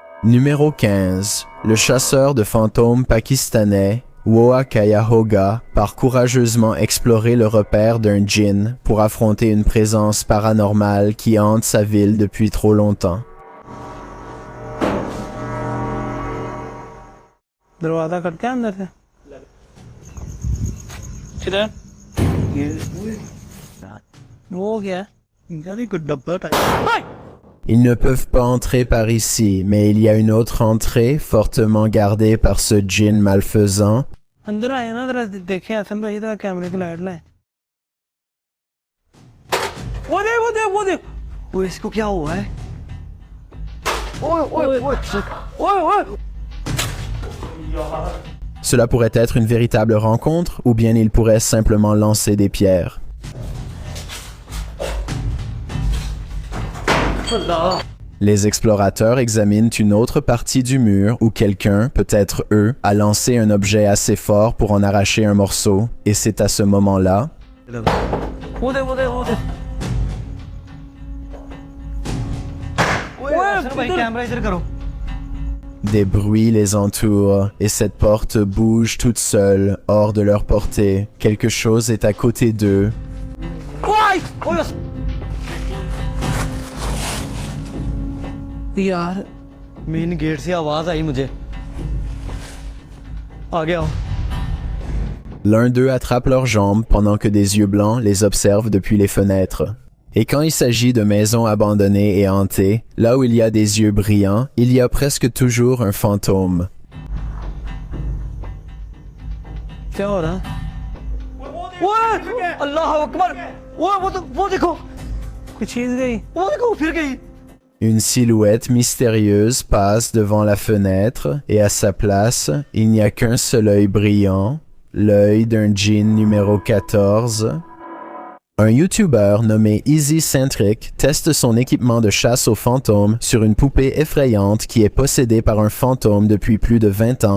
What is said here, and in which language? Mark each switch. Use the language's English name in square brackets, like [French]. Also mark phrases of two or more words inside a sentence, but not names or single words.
[French] Numéro 15. Le chasseur de fantômes pakistanais, Woa Cuyahoga, part courageusement explorer le repère d'un djinn pour affronter une présence paranormale qui hante sa ville depuis trop longtemps. [Hindi] दरवाजा खटका अंदर से किधर वो क्या [French] Ils ne peuvent pas entrer par ici, mais il y a une autre entrée fortement gardée par ce djinn malfaisant. [Hindi] अंदर आए ना जरा देखे हसन भाई जरा कैमरे की लाइट लाए वो इसको क्या हुआ है ओए ओए ओए ओए ओए [French] Cela pourrait être une véritable rencontre, ou bien ils pourraient simplement lancer des pierres. Les explorateurs examinent une autre partie du mur où quelqu'un, peut-être eux, a lancé un objet assez fort pour en arracher un morceau, et c'est à ce moment-là des bruits les entourent, et cette porte bouge toute seule, hors de leur portée. Quelque chose est à côté d'eux. [Hindi] यार मेन गेट से आवाज आई मुझे आ गया [French] L'un d'eux attrape leurs jambes pendant que des yeux blancs les observent depuis les fenêtres. Et quand il s'agit de maisons abandonnées et hantées, là où il y a des yeux brillants, il y a presque toujours un fantôme. [Hindi] क्या हो रहा [Arabic] الله أكبر [Hindi] वो देखो कुछ चीज गई वो देखो फिर गई [French] Une silhouette mystérieuse passe devant la fenêtre et à sa place, il n'y a qu'un seul œil brillant, l'œil d'un djinn numéro 14. Un YouTuber nommé Easy Centric teste son équipement de chasse aux fantômes sur une poupée effrayante qui est possédée par un fantôme depuis plus de 20 ans.